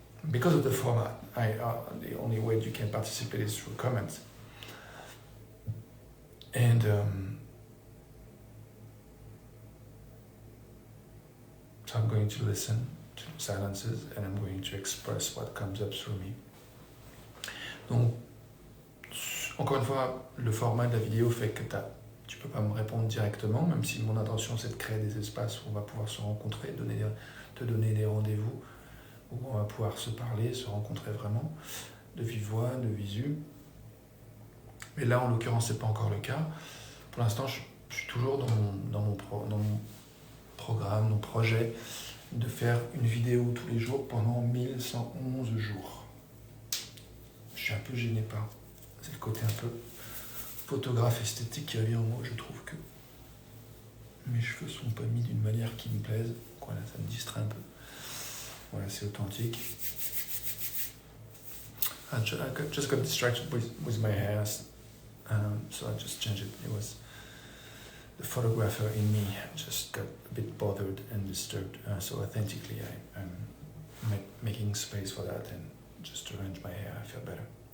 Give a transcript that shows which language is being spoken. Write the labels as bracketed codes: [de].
[en] Because of the format, the only way you can participate is through comments. And so I'm going to listen to silences and I'm going to express what comes up through me. [fr] Donc, encore une fois, le format de la vidéo fait que tu peux pas me répondre directement, même si mon intention c'est de créer des espaces où on va pouvoir se rencontrer, te donner des rendez-vous, où on va pouvoir se parler, se rencontrer vraiment, de vive voix, de visu. Mais là, en l'occurrence, c'est pas encore le cas. Pour l'instant, je suis toujours dans mon programme, mon projet, de faire une vidéo tous les jours pendant 1111 jours. Je suis un peu gêné par... C'est le côté un peu photographe esthétique qui revient en moi. Je trouve que mes cheveux sont pas mis d'une manière qui me plaise. Voilà, ça me distrait un peu. Voilà, c'est authentique. [en] I just got distracted with my hair, so I just changed it. It was the photographer in me just got a bit bothered and disturbed. So authentically, I'm making space for that and just to arrange my hair. I feel better.